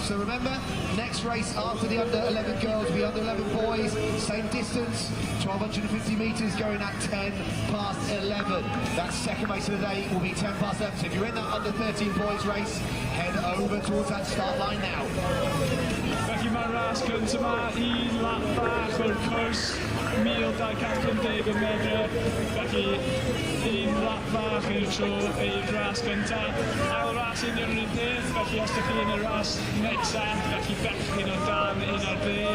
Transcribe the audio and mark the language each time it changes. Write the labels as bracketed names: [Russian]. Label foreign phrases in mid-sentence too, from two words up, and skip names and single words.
[English] So remember, next race after the under-11 girls will be under-11 boys, same distance, 1,250 metres, going at 10 past 11. That second race of the day will be 10 past 11. So if you're in that under-13 boys race, head over towards that start line now. [Welsh] Felly mae'r ras gynt yma, 1 lap bach o'r cwrs, 1,250 metr. Felly 1 lap bach i'r tro i'r ras gyntaf. Ail ras union yr un peth, felly os ydych chi yn y ras nesaf, felly bechgyn o dan 1 ar 10.